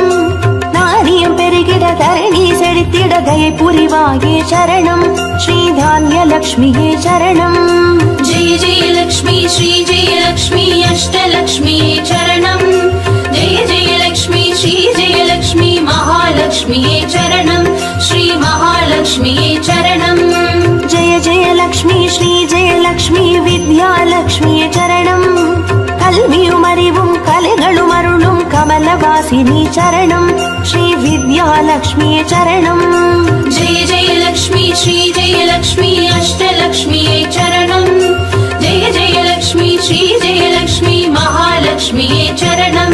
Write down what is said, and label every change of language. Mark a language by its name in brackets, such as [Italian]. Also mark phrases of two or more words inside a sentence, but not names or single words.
[Tamil] நாரியம் பெருகிட தரணி செழித்திட தயை புரிவாயே சரணம். ஸ்ரீ தானிய லக்ஷ்மியே சரணம். [Sanskrit] जय जय लक्ष्मी श्री जय लक्ष्मी अष्टलक्ष्मीये चरणम्. जय जय लक्ष्मी श्री जय लक्ष्मी महालक्ष्मीये चरणम्. श्री महालक्ष्मीये चरणम्. जय जय लक्ष्मी श्री जय लक्ष्मी विद्यालक्ष्मिये चरणम्. [Tamil] கல்வியும் அறிவும் கலைகளும் அருளும் கமலவாசினி சரணம். ஸ்ரீ வித்யாலக்ஷ்மியே சரணம். [Sanskrit] जय जय लक्ष्मी श्री जय लक्ष्मी अष्टलक्ष्मीये चरणम्. जय जय लक्ष्मी श्री जय लक्ष्मी महालक्ष्मीये चरणम्.